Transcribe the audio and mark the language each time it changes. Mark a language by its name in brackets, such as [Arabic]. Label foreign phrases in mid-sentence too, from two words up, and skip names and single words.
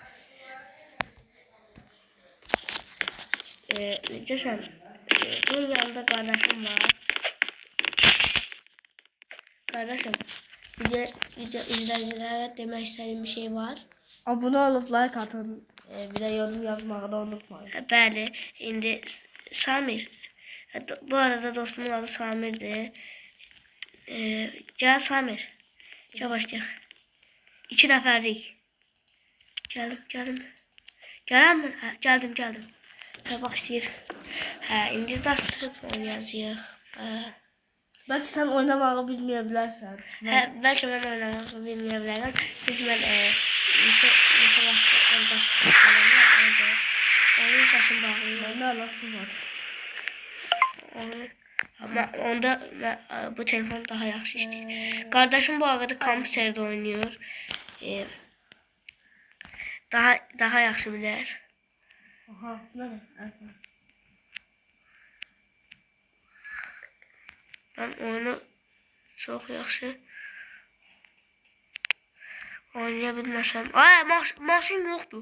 [Azerbaijani] Necəsən? [Turkish] Bunun yanında kardeşim var. Kardeşim, video izleyicilere demek istediğim bir şey var. Abone olup like atın. Bir de yorum yazmayı da unutmayın. [Azerbaijani] Bəli, indi Samir. [Turkish] Bu arada dostumun adı Samir'dir. [Azerbaijani] Gel Samir. Gel başlayaq. 2 nəfərlik. Gəldim. Gələm mi? Hə, gəldim. Hə, başlayır. Hə, indi Dusty oynayacağıq. [Turkish] Belki sen oynamağı bilmeyebilirsin. [Azerbaijani] Hə, bəlkə mən oynamağı bilməyə bilərəm. Çünki mən neçə vaxt Dusty oynayıram. Onun səsini bağlayıram. Ben de anasım var. Ama onda bu telefon daha yaxşı işləyir. [Turkish] Kardeşim bu arada kompüterde oynuyor. [Azerbaijani] Daha yaxşı bilər. [Turkish] Aha, ne? Ben oyunu çok [Azerbaijani] yaxşı oynaya bilməsəm. Ay, maşın yoxdur.